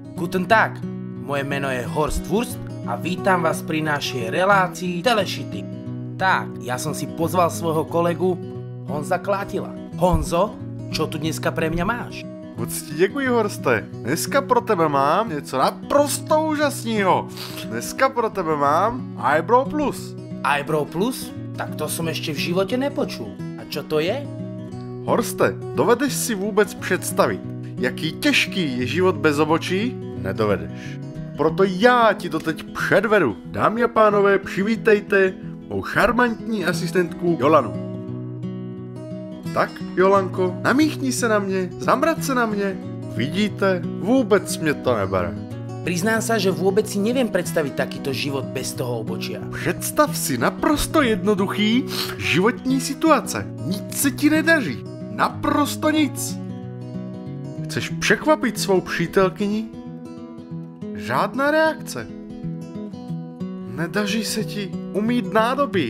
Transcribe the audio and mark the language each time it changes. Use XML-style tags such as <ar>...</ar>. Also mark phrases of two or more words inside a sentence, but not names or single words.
<de>Guten Tag,</de> <sk>moje meno je Horst Wurst a vítam vás pri našej relácii Telešity. Tak, ja som si pozval svojho kolegu Honza Klátila. Honzo, čo tu dneska pre mňa máš?</sk> <cs>Moc ti děkuji, Horste. Dneska pro tebe mám něco naprosto úžasného. Dneska pro tebe mám Eyebrow Plus.</cs> <sk>Eyebrow Plus? Tak to som ešte v živote nepočul. A čo to je?</sk> <cs>Horste, dovedeš si vůbec představit, jaký těžký je život bez obočí? Nedovedeš. Proto já ti to teď předvedu. Dámy a pánové, přivítejte mou šarmantní asistentku Jolanu. Tak, Jolanko, namíchni se na mě, zamrať se na mě. Vidíte, vůbec mě to nebere.</cs> <sk>Priznám sa, že vôbec si neviem predstaviť takýto život bez toho obočia.</sk> <cs>Představ si naprosto jednoduchý životní situace. Nic se ti nedaří. Naprosto nic. Chceš překvapit svou přítelkyni? Žádná reakce. Nedaří se ti umýt nádobí.</cs>